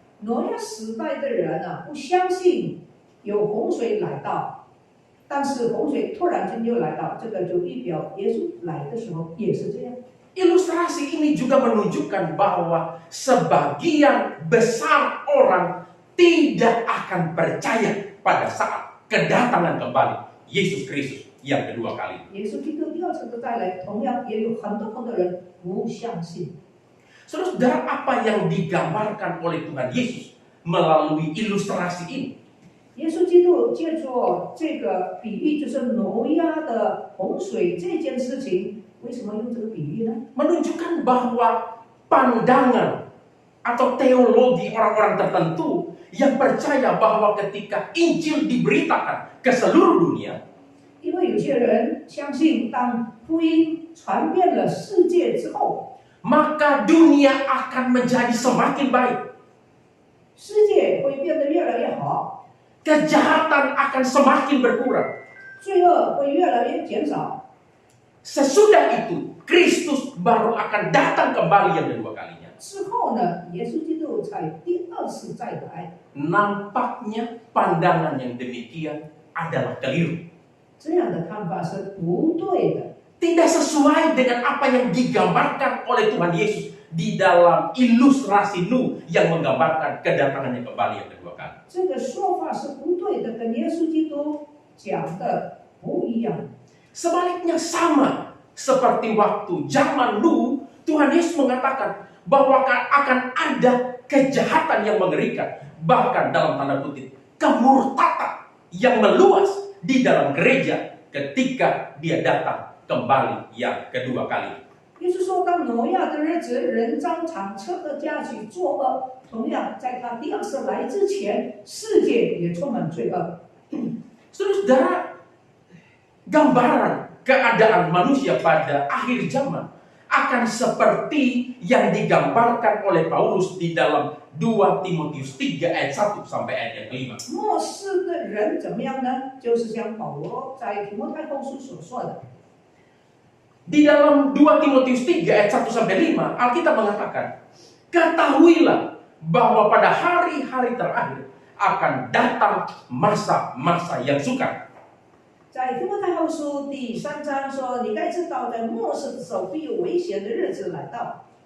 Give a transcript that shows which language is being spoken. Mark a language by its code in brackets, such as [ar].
[zh] 挪亚时代的人啊，不相信有洪水来到，但是洪水突然间就来到，这个就预表耶稣来的时候也是这样。 [id] Ilustrasi ini juga menunjukkan bahwa sebagian besar orang tidak akan percaya pada saat kedatangan kembali Yesus Kristus yang kedua kali. [zh] 耶稣基督第二次的再来，同样也有很多人不相信。 [id] Saudara, apa yang digambarkan oleh Tuhan Yesus melalui ilustrasi ini? [zh] 耶稣基督借助这个比喻，就是挪亚的洪水这件事情，为什么用这个比喻呢？ [id] Menunjukkan bahwa pandangan atau teologi orang-orang tertentu yang percaya bahwa ketika Injil diberitakan ke seluruh dunia, [zh] 因为有些人相信，当福音传遍了世界之后， [id] maka dunia akan menjadi semakin baik. [zh] 世界会变得越来越好， [id] Kejahatan akan semakin berkurang. [zh] 罪恶会越来越减少。 [id] Sesudah itu, Kristus baru akan datang kembali yang kedua kalinya. [zh] 之后呢，耶稣基督才第二次再来。 [id] Nampaknya pandangan yang demikian adalah keliru. [zh] 这样的看法是不对的， [id] Tidak sesuai dengan apa yang digambarkan oleh Tuhan Yesus di dalam ilustrasi Nuh yang menggambarkan kedatangannya kembali yang kedua kali. [zh] 这个说法是不对的，跟耶稣基督讲的不一样。 [id] Sebaliknya sama seperti waktu zaman Nuh, Tuhan Yesus mengatakan bahwa akan ada kejahatan yang mengerikan, bahkan dalam tanda kutip kemurtatan yang meluas di dalam gereja ketika dia datang kembali yang kedua kali. [zh] 耶稣说，当挪亚的日子，人照常吃喝嫁娶作恶，同样在他第二次来之前，世界也充满罪恶。 [id] Saudara, gambaran keadaan manusia pada akhir zaman akan seperti yang digambarkan oleh Paulus di dalam 2 Timotius 3 ayat 1 sampai ayat yang 5. [zh] 末世的人怎么样呢？就是像保罗在提摩太后书所说的。 [id] Di dalam 2 Timotius 3 ayat 1 sampai 5, Alkitab mengatakan, ketahuilah bahwa pada hari-hari terakhir akan datang masa-masa yang sukar. [zh] 在提摩太后书第3章说：“你该知道，在末世的时候必有危险的日子来到。”